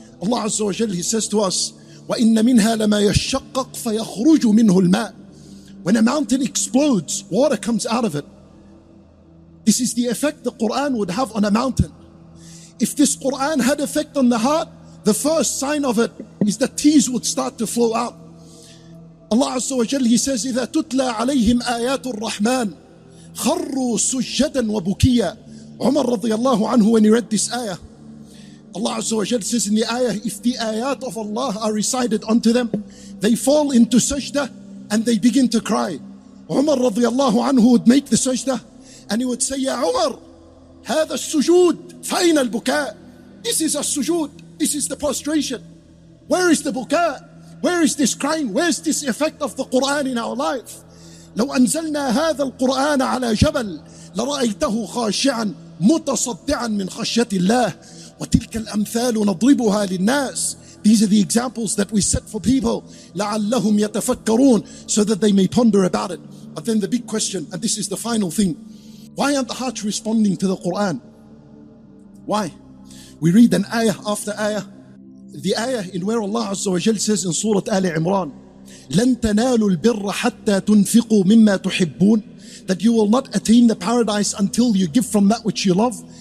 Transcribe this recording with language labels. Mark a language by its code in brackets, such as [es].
[en] Allah Azza wa Jal, He says to us, [ar] وَإِنَّ مِنْهَا لَمَا يَشَّقَّقْ فَيَخْرُجُ مِنْهُ الْمَاءِ. [en] When a mountain explodes, water comes out of it. This is the effect the Quran would have on a mountain. If this Quran had effect on the heart, the first sign of it is that tears would start to flow out. Allah Azza wa Jal, He says, [ar] إِذَا تُتْلَى عَلَيْهِمْ آيَاتُ الرَّحْمَنِ خَرُّوا سُجَّدًا وَبُكِيًّا. [en] Umar radiyallahu anhu, when he read this ayah, Allah Azza wa Jal says in the ayah, if the ayat of Allah are recited unto them, they fall into sajda and they begin to cry. Umar radiyallahu anhu would make the sajda and he would say, Ya Umar, [ar] هذا السجود فأين البكاء. [en] This is a sujood, this is the prostration. Where is the buka? Where is this crying? Where is this effect of the Quran in our life? [ar] لو أنزلنا هذا القرآن على جبل لرأيته خاشعا متصدعا من خشية الله وتلك الأمثال نضربها للناس. [en] These are the examples that we set for people [ar] لعلهم يتفكرون, [en] so that they may ponder about it. But then the big question, and this is the final thing, Why aren't the hearts responding to the Quran? Why? We read an ayah after ayah. The ayah in where Allah Azza wa Jal says in Surah Ali Imran, [ar] لَن تَنَالُوا الْبِرَّ حَتَّى تُنْفِقُوا مِمَّا تُحِبُّونَ, [en] that you will not attain the paradise until you give from that which you love.